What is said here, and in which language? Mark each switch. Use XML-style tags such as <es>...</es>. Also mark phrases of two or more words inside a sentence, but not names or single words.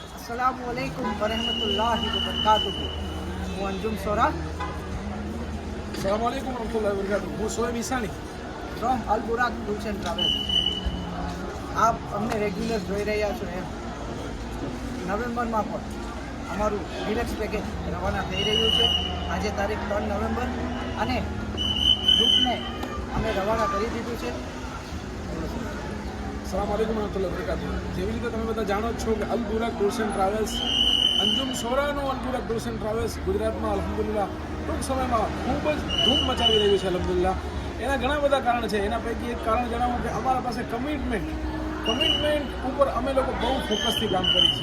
<ar>السلام عليكم ورحمة الله وبركاته.</ar> <gu>હું અંજુમ સોરા</gu> <ar>السلام عليكم ورحمة الله وبركاته.</ar> <gu>હું સોએબ ઈસાની ફ્રોમ અલ બુરાક ટૂર્સ એન્ડ ટ્રાવેલ્સ। આપ અમને રેગ્યુલર જોઈ રહ્યા છો એમ નવેમ્બરમાં પણ અમારું</gu> <en>deluxe package</en> <gu>રવાના થઈ રહ્યું છે। આજે તારીખ 3 નવેમ્બર અને ગ્રુપને અમે રવાના કરી દીધું છે।</gu> <ar>السلام عليكم ورحمة الله وبركاته.</ar> <gu>જેવી રીતે તમે બધા જાણો જ છો કે અલ બુરાક ટૂર્સ એન્ડ ટ્રાવેલ્સ અંજુમ સોરાનું અલ બુરાક ટૂર્સ એન્ડ ટ્રાવેલ્સ ગુજરાતમાં અલ્હમ્દુલિલ્લાહ ટૂંક સમયમાં ખૂબ જ ધૂમ મચાવી રહ્યું છે અલ્હમ્દુલિલ્લાહ। એના ઘણા બધા કારણ છે। એના પૈકી એક કારણ જણાવું કે અમારા પાસે કમિટમેન્ટ ઉપર અમે લોકો બહુ ફોકસથી કામ કરીએ છીએ।</gu>